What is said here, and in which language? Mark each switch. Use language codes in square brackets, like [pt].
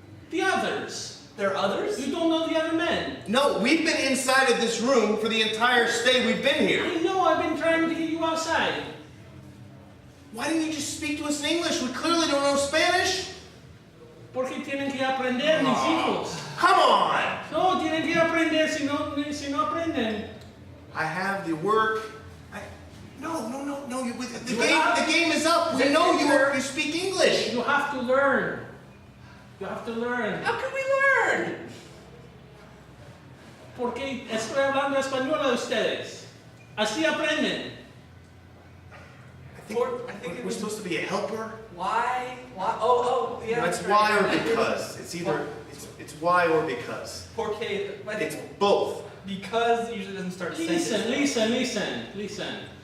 [en] The others. There are others? You don't know the other men. No, we've been inside of this room for the entire stay we've been here. I know I've been trying to get you outside. Why didn't you just speak to us in English? We clearly don't know Spanish. [es] Porque tienen que aprender, mis hijos. [en] Come on! [es] No, tienen que aprender si no aprenden. [en] I have the work. No. The You game is up. We know you speak English. You have to learn. You have to learn. How can we learn? [es] Porque estoy hablando español a ustedes. Así aprenden. [en] I think we're supposed to be a helper. Why? Oh, yeah. It's that's why right. or because. It's either it's why or because. Porque, I think It's both. because usually doesn't start a sentence. Listen.